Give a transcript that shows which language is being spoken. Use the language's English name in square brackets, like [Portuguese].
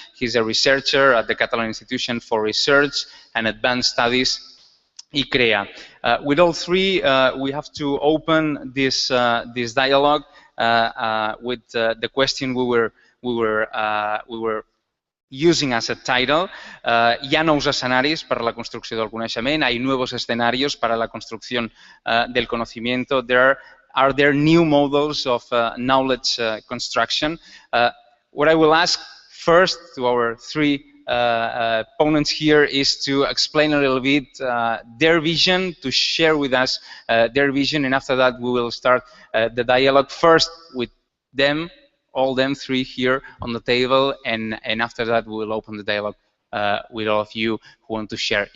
[English] He's a researcher at the Catalan Institution for Research and Advanced Studies, ICREA. With all three, we have to open this dialogue with the question we were using as a title. [Catalan] Hi ha nous escenaris per a la construcció del coneixement. [Spanish] Hay nuevos escenarios para la construcción del conocimiento. [English] Are there new models of knowledge construction? What I will ask first to our three opponents here is to explain a little bit their vision, to share with us their vision, and after that we will start the dialogue first with them, all them three here on the table, and after that we will open the dialogue with all of you who want to share.